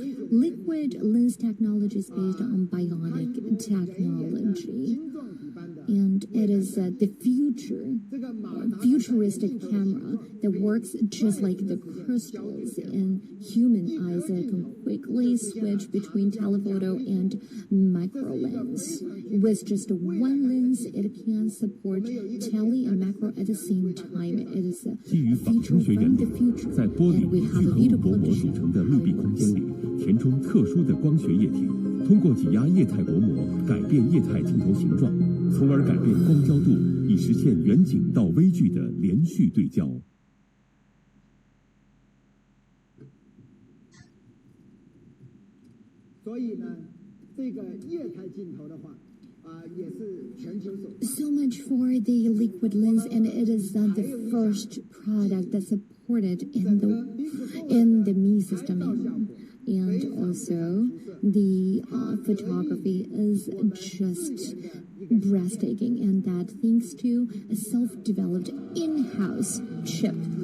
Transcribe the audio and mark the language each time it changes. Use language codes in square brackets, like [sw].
[en] Liquid lens technology is based on bionic technology, and it is the futuristic camera that works just like the crystals, and human eyes that can quickly switch between telephoto and micro lens. With just one lens, it can support tele and macro at the same time. It is a feature from the future, and we have a beautiful picture. [zh] 填充特殊的光学液体，通过挤压液态薄膜改变液态镜头形状，从而改变光焦度，以实现远景到微距的连续对焦。所以呢，这个液态镜頭的話，也是全球首。 [en] So much for the liquid lens, and it is the first product that's supported in the Mi system. And also, the photography is just breathtaking, and that thanks to a self-developed in-house chip.